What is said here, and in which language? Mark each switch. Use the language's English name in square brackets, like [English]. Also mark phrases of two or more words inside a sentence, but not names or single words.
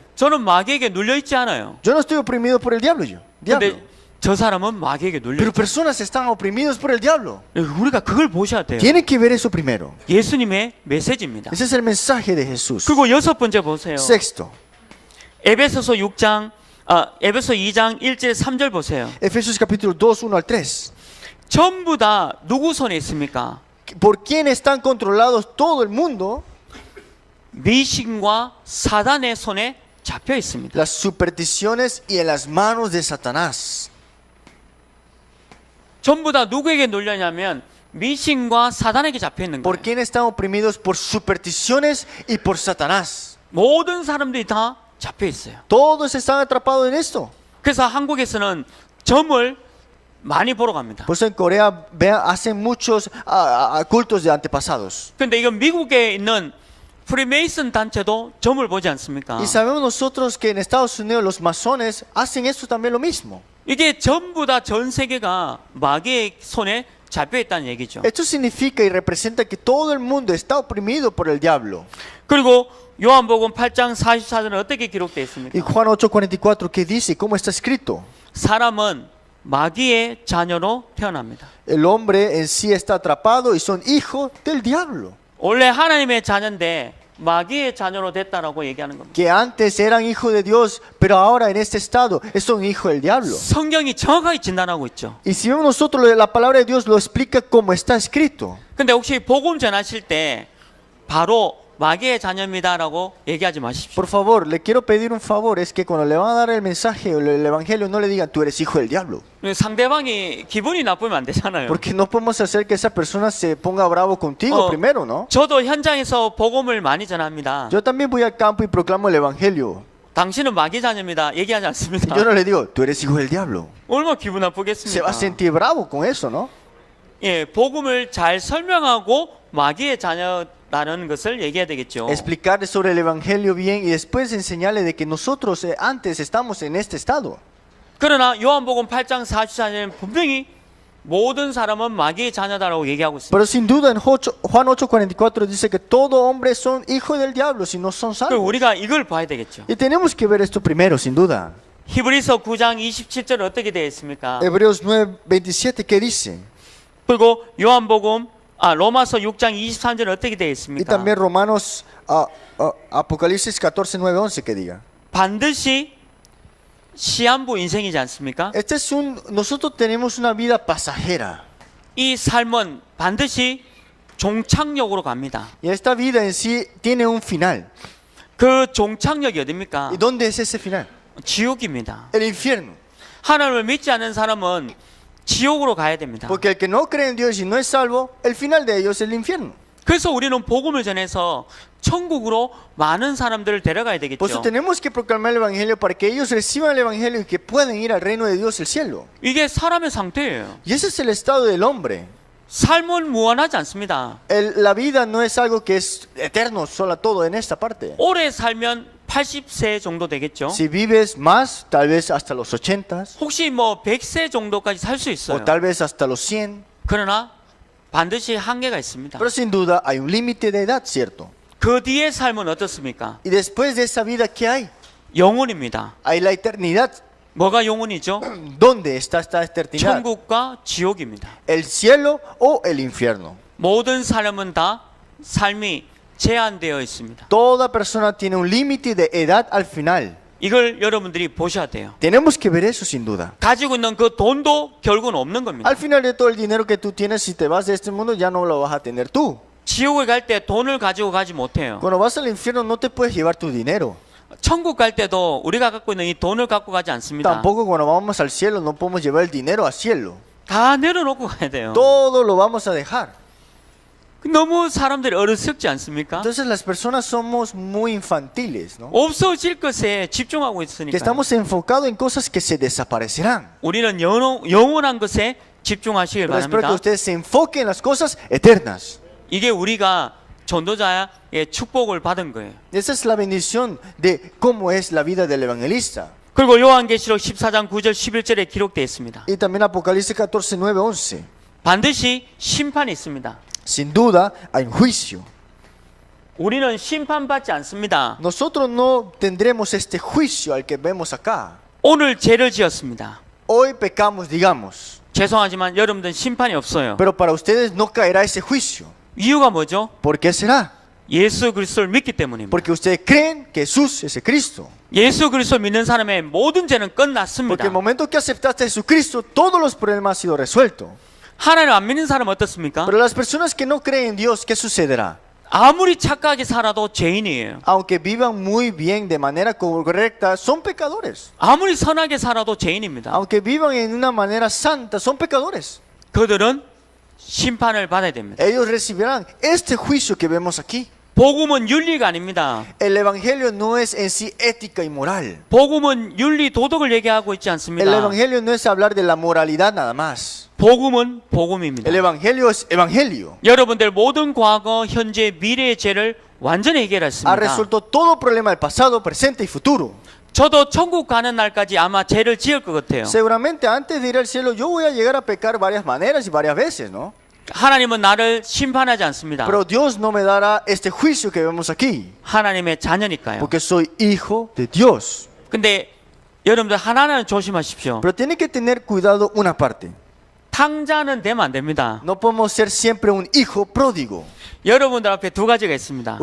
[Korean] 저는 마귀에게 눌려 있지 않아요. [Spanish] Yo no estoy oprimido por el diablo, diablo. [Korean] 근데 저 사람은 마귀에게 눌려 [Spanish] Pero [Korean] 있죠. [Spanish] personas están oprimidos por el diablo. [Korean] 우리가 그걸 보셔야 돼요. [Spanish] Tienen que ver eso primero. [Korean] 예수님의 메시지입니다. [Spanish] Ese es el mensaje de Jesús. [Korean] 그리고 여섯 번째 보세요. [Spanish] Sexto, [Korean] 에베소서 6장 에베소 2장 1절 3절 보세요. [Spanish] Efesios capítulo 2, 1 al 3. [Korean] 전부 다 누구 손에 있습니까? [Spanish] ¿Por quién están controlados todo el mundo? [Korean] 미신과 사단의 손에 잡혀 있습니다. [Spanish] Las supersticiones y en las manos de Satanás. [Korean] 전부 다 누구에게 눌려냐면 미신과 사단에게 잡혀 있는 [Spanish] ¿Por [Korean] 거예요. [Spanish] quién están oprimidos? Por supersticiones y por Satanás. [Korean] 모든 사람들이 다 잡혀 있어요. [Spanish] Todos están atrapados en esto. [Korean] 그래서 한국에서는 점을 많이 보러 갑니다. [Spanish] Pues en Corea hacen muchos cultos de antepasados. [Korean] 근데 이건 미국에 있는 프리메이슨 단체도 점을 보지 않습니까? [Spanish] Y sabemos nosotros que en Estados Unidos los masones hacen esto también lo mismo. [Korean] 이게 전부 다 전 세계가 마귀의 손에 잡혀 있다는 얘기죠. [Spanish] Esto significa y representa que todo el mundo está oprimido por el diablo. [Korean] 그리고 요한복음 8장 44절은 어떻게 기록되어 있습니까? [Spanish] Y Juan 8:44, ¿qué dice? ¿Cómo está escrito? [Korean] 사람은 마귀의 자녀로 태어납니다. [Spanish] El hombre en sí está atrapado y son hijos del diablo. [Korean] 원래 하나님의 자녀인데 마귀의 자녀로 됐다라고 얘기하는 겁니다. [Spanish] Que antes eran hijos de Dios, pero ahora en este estado son hijos del diablo. [Korean] 성경이 정확하게 진단하고 있죠. [Spanish] Y si vemos nosotros, la palabra de Dios lo explica como está escrito. [Korean] 근데 혹시 복음 전하실 때 바로 마귀의 자녀입니다라고 얘기하지 마십시오. [Spanish] Por favor, le quiero pedir un favor, es que cuando le van a dar el mensaje o el evangelio no le digan tú eres hijo del diablo. [Korean] 상대방이 기분이 나쁘면 안 되잖아요. [Spanish] Porque no podemos hacer que esa persona se ponga bravo contigo primero, ¿no? [Korean] 저도 현장에서 복음을 많이 전합니다. [Spanish] Yo también voy al campo y proclamo el evangelio. [Korean] 당신은 마귀 자녀입니다. 얘기하지 [Spanish] Y [Korean] 않습니다. [Spanish] yo no le digo tú eres hijo del diablo. [Korean] 얼마나 기분 [Spanish] Se [Korean] 나쁘겠습니까? [Spanish] va a sentir bravo con eso, ¿no? [Korean] 예, 복음을 잘 설명하고 마귀의 자녀라는 것을 얘기해야 되겠죠. [Spanish] Explicarle sobre el evangelio bien y después enseñarle de que nosotros antes estamos en este estado. [Korean] 그러나 요한복음 8장 44절은 분명히 모든 사람은 마귀의 자녀다라고 얘기하고 있습니다. [Spanish] Pero sin duda en Juan 8:44 dice que todo hombre son hijos del diablo si no son [Korean] 그럼 [Spanish] salvos. [Korean] 우리가 이걸 봐야 되겠죠. [Spanish] Y tenemos que ver esto primero, sin duda. [Korean] 히브리서 9장 27절 어떻게 되어 있습니까? [Spanish] Hebreos 9:27, ¿qué dice? [Korean] 그리고 요한복음 로마서 6장 23절 어떻게 되어 [Spanish] Y [Korean] 있습니까? [Spanish] también Romanos, Apocalipsis 14:9-11, que diga. [Korean] 반드시 시한부 인생이지 않습니까? [Spanish] Nosotros tenemos una vida pasajera. [Korean] 이 삶은 반드시 종착역으로 갑니다. [Spanish] Y esta vida en sí tiene un final. [Korean] 그 종착역이 어디입니까? [Spanish] ¿Y dónde es ese final? [Korean] 지옥입니다. [Spanish] El infierno. [Korean] 하나님을 믿지 않는 사람은 지옥으로 가야 됩니다. [Spanish] Porque el que no cree en Dios y no es salvo, el final de ellos es el infierno. [Korean] 그래서 우리는 복음을 전해서 천국으로 많은 사람들을 데려가야 되겠죠. [Spanish] Por eso tenemos que proclamar el evangelio para que ellos reciban el evangelio y que puedan ir al reino de Dios, el cielo. [Korean] 이게 사람의 상태예요. [Spanish] Y ese es el estado del hombre. [Korean] 삶은 무한하지 않습니다. [Spanish] La vida no es algo que es eterno, solo todo en esta parte. [Korean] 오래 살면 80세 정도 되겠죠. [Spanish] Si vives más, tal vez hasta los 80 [Korean] 혹시 뭐 100세 정도까지 살 수 [Spanish] o [Korean] 있어요. [Spanish] tal vez hasta los 100. [Korean] 그러나 반드시 한계가 있습니다. [Spanish] Pero sin duda hay un límite de edad, ¿cierto? [Korean] 그 뒤의 삶은 어떻습니까? [Spanish] Y después de esa vida, ¿qué hay? [Korean] 영혼입니다. [Spanish] Hay la eternidad. [Korean] 뭐가 영혼이죠? [Spanish] ¿Dónde está esta eternidad? [Korean] 천국과 지옥입니다. [Spanish] ¿El cielo o el infierno? [Korean] 모든 사람은 다 삶이 제한되어 있습니다. [Spanish] Toda persona tiene un límite de edad al final. [Korean] 이걸 여러분들이 보셔야 돼요. [Spanish] Tenemos que ver eso sin duda. [Korean] 가지고 있는 그 돈도 결국은 없는 겁니다. [Spanish] Al final de todo el dinero que tú tienes, si te vas de este mundo, ya no lo vas a tener tú. [Korean] 지옥에 갈 때 돈을 가지고 가지 못해요. [Spanish] Cuando vas al infierno, no te puedes llevar tu dinero. [Korean] 천국 갈 때도 우리가 갖고 있는 이 돈을 갖고 가지 않습니다. [Spanish] Tampoco cuando vamos al cielo, no podemos llevar el dinero al cielo. [Korean] 다 내려놓고 가야 돼요. [Spanish] Todo lo vamos a dejar. [Korean] 너무 사람들이 어리석지 않습니까? [Spanish] Entonces las personas somos muy infantiles, ¿no? [Korean] 없어질 것에 집중하고 [Spanish] Que [Korean] 있으니까 [Spanish] estamos enfocados en cosas que se desaparecerán. [Korean] 우리는 영원한 것에 집중하시길 [Spanish] Pero espero que [Korean] 바랍니다. [Spanish] ustedes se enfoquen en las cosas eternas. [Korean] 이게 우리가 전도자의 축복을 받은 거예요. [Spanish] Esa es la bendición de cómo es la vida del evangelista. [Korean] 그리고 요한계시록 14장 9절 11절에 기록되어 있습니다. [Spanish] Y también Apocalipsis 14, 9, 11. [Korean] 반드시 심판이 있습니다. [Spanish] Sin duda hay un juicio. [Korean] 우리는 심판받지 않습니다. [Spanish] Nosotros no tendremos este juicio al que vemos acá. [Korean] 오늘 죄를 지었습니다. [Spanish] Hoy pecamos, digamos. [Korean] 죄송하지만 여러분들은 심판이 없어요. [Spanish] Pero para ustedes no caerá ese juicio. [Korean] 이유가 뭐죠? [Spanish] ¿Por qué será? [Korean] 예수 그리스도를 믿기 때문입니다. [Spanish] Porque ustedes creen que Jesús es el Cristo. [Korean] 예수 그리스도 믿는 사람의 모든 죄는 [Spanish] Porque [Korean] 끝났습니다. [Spanish] el momento que aceptaste a Jesucristo, todos los problemas han sido resueltos. [Korean] 하나님 안 믿는 사람은 어떻습니까? [Spanish] Pero las personas que no creen en Dios, ¿qué sucederá? [Korean] 아무리 착하게 살아도 죄인이에요. [Spanish] Aunque vivan muy bien de manera correcta, son pecadores. [Korean] 아무리 선하게 살아도 죄인입니다. [Spanish] Aunque vivan en una manera santa, son pecadores. [Korean] 그들은 심판을 받아야 됩니다. [Spanish] Ellos recibirán este juicio que vemos aquí. [Korean] 복음은 윤리가 아닙니다. [Spanish] El evangelio no es en sí ética y moral. [Korean] 복음은 윤리 도덕을 얘기하고 있지 [Spanish] El [Korean] 않습니다. [Spanish] evangelio no es hablar de la moralidad nada más. [Korean] 복음은 복음입니다. [Spanish] El evangelio es evangelio. [Korean] 여러분들 모든 과거, 현재, 미래의 죄를 완전히 [Spanish] Ha [Korean] 해결했습니다. [Spanish] resuelto todo problema del pasado, presente y futuro. [Korean] 저도 천국 가는 날까지 아마 죄를 지을 것 같아요. [Spanish] Seguramente antes de ir al cielo yo voy a llegar a pecar varias maneras y varias veces, ¿no? [Korean] 하나님은 나를 심판하지 않습니다. [Spanish] Pero Dios no me dará este juicio que vemos aquí, [Korean] 하나님의 자녀니까요. [Spanish] porque soy hijo de Dios. [Korean] 근데 여러분들 하나는 조심하십시오. [Spanish] Pero tiene que tener cuidado una parte. [Korean] 탕자는 되면 안 됩니다. [Spanish] No podemos ser siempre un hijo pródigo. [Korean] 여러분들 앞에 두 가지가 있습니다.